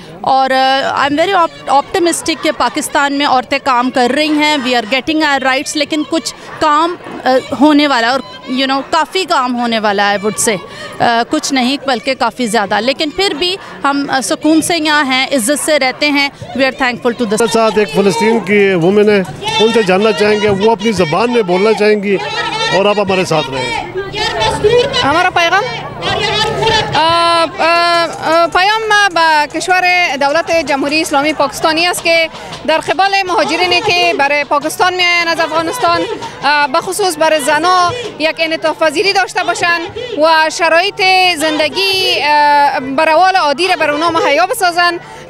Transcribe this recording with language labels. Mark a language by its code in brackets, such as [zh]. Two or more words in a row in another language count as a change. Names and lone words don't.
[hi] और [en] I am very optimistic [hi] कि पाकिस्तान में औरतें काम कर रही हैं, [en] we are getting our rights, [hi] लेकिन कुछ काम होने वाला और काफ़ी काम होने वाला है। [en] I would say [hi] कुछ नहीं बल्कि काफ़ी ज़्यादा, लेकिन फिर भी हम सुकून से यहाँ हैं, इज़्ज़त से रहते हैं। [en] We are thankful to the [hi] साथ एक फ़लस्तीन की वुमेन है, उनसे जानना चाहेंगे, वो अपनी ज़बान में बोलना चाहेंगी और आप हमारे साथ रहें। [fa] हमारा پیام به کشور دولت جمهوری اسلامی پاکستانی است که در قبال مهاجرینی که برای پاکستان میآیند از افغانستان، به خصوص برای زنها یک انعطاف پذیری داشته باشند و شرایط زندگی به روال عادی را بر اونها مهیا بسازند.